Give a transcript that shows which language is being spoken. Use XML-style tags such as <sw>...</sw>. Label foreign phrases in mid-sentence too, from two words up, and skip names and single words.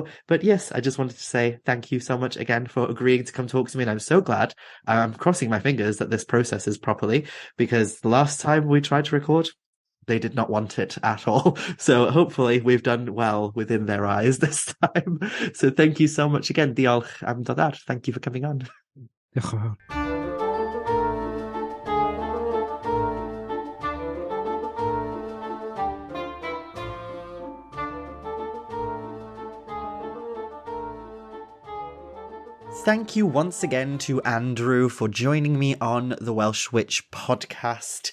<en>But yes, I just wanted to say thank you so much again for agreeing to come talk to me, and I'm so glad. I'm crossing my fingers that this processes properly, because the last time we tried to record, they did not want it at all. So hopefully we've done well within their eyes this time. So thank you so much again.</en> <cy>Diolch am dod ar.</cy> <en>Thank you for coming on.</en> <cy>Diolch yn fawr.</cy> <en>Thank you once again to Andrew for joining me on the Welsh Witch podcast.</en>